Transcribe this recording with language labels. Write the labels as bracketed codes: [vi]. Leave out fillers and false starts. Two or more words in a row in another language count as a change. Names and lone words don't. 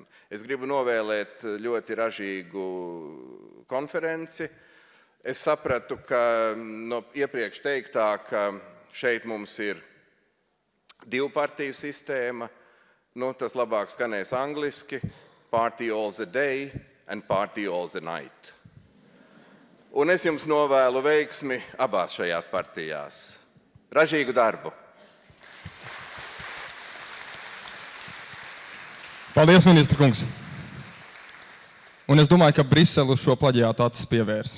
[lv] Es gribu novēlēt ļoti ražīgu konferenci. Es sapratu, ka no iepriekš teiktā, ka šeit mums ir divpartiju sistēma. Tas labāk skanēs angliski. [en] Party all the day and party all the night. [lv] Un es jums novēlu veiksmi abās šajās partijās. Ražīgu darbu! Paldies, ministra kungs! Un es domāju, ka Brisele uz šo plaģiātu acis pievērs.